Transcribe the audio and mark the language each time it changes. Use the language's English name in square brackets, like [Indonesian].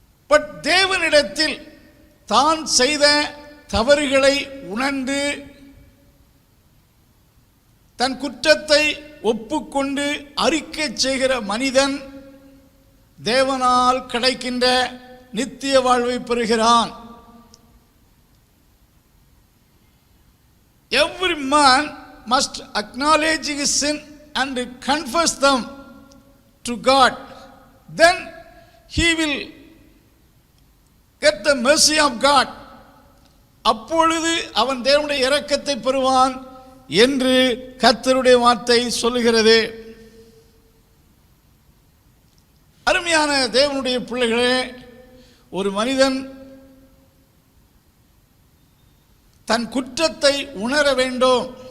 [Tamil] But தேவனிடத்தில் தான் செய்த தவறுகளை உணர்ந்து தன் குற்றத்தை ஒப்புக்கொண்டு அறிக்கை செய்கிற மனிதன் தேவனால் கிடைக்கின்ற நித்திய வாழ்வை பெறுகிறான். [English] Every man must acknowledge his sin and confess them to God. Then he will get the mercy of God. [Tamil] அப்பொழுது அவன் தேவனுடைய இரக்கத்தை பெறுவான் என்று கர்த்தருடைய வார்த்தை சொல்லுகிறது. அருமையான தேவனுடைய பிள்ளைகளே, ஒரு மனிதன் தன் குற்றத்தை உணர வேண்டும்.